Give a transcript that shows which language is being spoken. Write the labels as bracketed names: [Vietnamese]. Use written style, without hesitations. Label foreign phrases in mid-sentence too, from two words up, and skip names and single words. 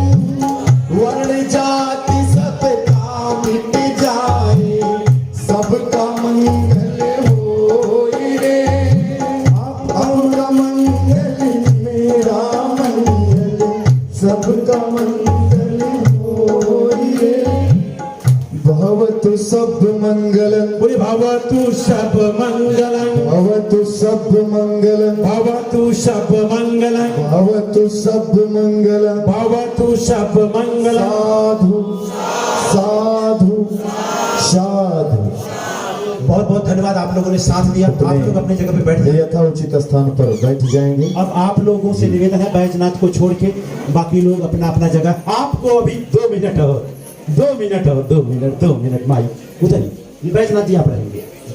[Hindi] वर्ण जाति सबका मिट जाए सबका मंगल हो रे। आपका मंगल मेरा मंगल सबका मंगल हो रे। [Pali] भवतु सब मंगलम बोले भवतु सब मंगलम भवतु सब मंगलम भवतु सब मंगलम भवतु सब मंगलम भवतु सब मंगलम। [Hindi] साधु साधु साधु। बहुत बहुत धन्यवाद, आप लोगों ने साथ दिया। आप लोग अपनी जगह पे बैठ जाइए। यथा उचित स्थान पर बैठ जाएंगे। अब आप लोगों से निवेदन है बैजनाथ को छोड़ के बाकी लोग अपना अपना जगह, आपको अभी 2 मिनट हो, 2 मिनट हो, 2 मिनट माई उधर ही बैजनाथ जी आप रहेंगे।